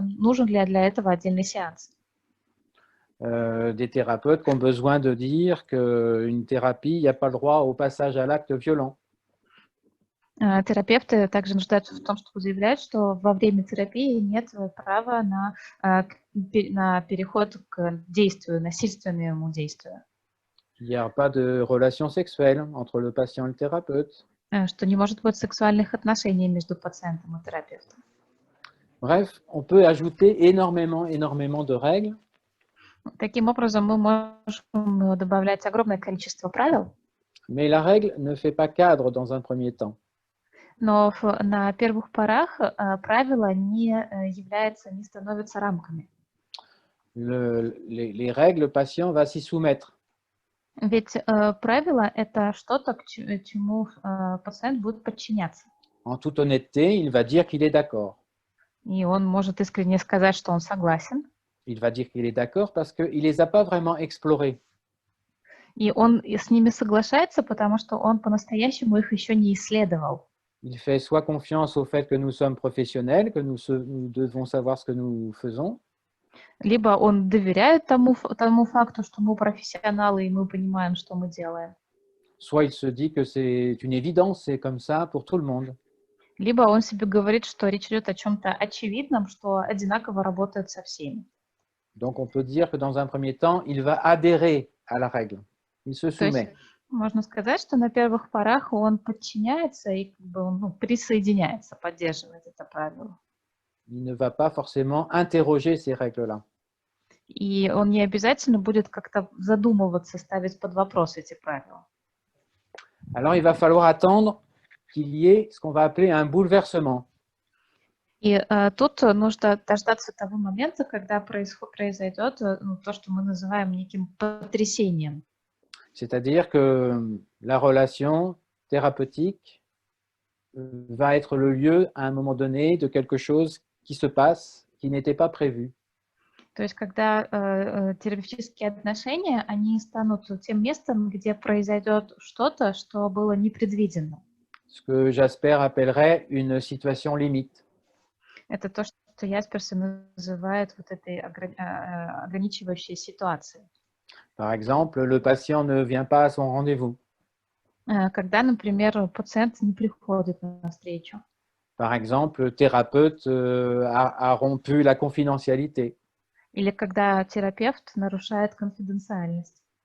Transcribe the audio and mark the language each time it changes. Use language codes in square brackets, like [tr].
[ru] Нужен ли для этого отдельный сеанс? [fr] Des thérapeutes qui ont besoin de dire qu'une thérapie, il n'y a pas le droit au passage à l'acte violent. [ru] Терапевты также нуждаются в том, чтобы заявлять, что во время терапии нет права на переход к действию, насильственному действию. [fr] Il n'y a pas de relation sexuelle entre le patient et le thérapeute. [ru] Что не может быть сексуальных отношений между пациентом и терапевтом. [fr] Bref, on peut ajouter énormément de règles. [ru] Таким образом, мы можем добавлять огромное количество правил. [fr] Mais la règle ne fait pas cadre dans un premier temps. [ru] Но на первых порах правило не становится рамками. [fr] Les règles, le patient va s'y soumettre. [ru] Ведь правило – это что-то, к чему пациент будет подчиняться. [fr] En toute honnêteté, il va dire qu'il est d'accord. [ru] И он может искренне сказать, что он согласен. [fr] Il va dire qu'il est d'accord parce qu'il ne les a pas vraiment explorés. [ru] И он с ними соглашается, потому что он по-настоящему их еще не исследовал. [fr] Il fait soit confiance au fait que nous sommes professionnels, que nous devons savoir ce que nous faisons. [ru] Либо он доверяет тому факту, что мы профессионалы и мы понимаем, что мы делаем. [fr] Soit il se dit que c'est une évidence, c'est comme ça pour tout le monde. [ru] Либо он себе говорит, что речь идет о чем-то очевидном, что одинаково работает со всеми. [fr] Donc on peut dire que dans un premier temps, il va adhérer à la règle. Il se soumet. [ru] Можно сказать, что на первых порах он подчиняется и присоединяется, поддерживает это правило. [fr] Il ne va pas forcément interroger ces règles-là. [ru] И он не обязательно будет как-то задумываться, ставить под вопрос эти правила. [fr] Alors il va falloir attendre qu'il y ait ce qu'on va appeler un bouleversement. [ru] И тут нужно дождаться того момента, когда произойдет то, что мы называем неким потрясением. [fr] C'est-à-dire que la relation thérapeutique va être le lieu, à un moment donné, de quelque chose qui se passe, qui n'était pas prévu. [ru] То есть, когда терапевтические отношения, они станут тем местом, где произойдет что-то, что было непредвидено. [fr] Ce que Jasper appellerait une situation limite. [ru] Это то, что Ясперс называет вот этой ограничивающей ситуацией. [fr] Par exemple, le patient ne vient pas à son rendez-vous. [ru] Когда, например, пациент не приходит на встречу. [fr] Par exemple, le thérapeute a rompu la confidentialité. [ru] Или когда терапевт нарушает конфиденциальность.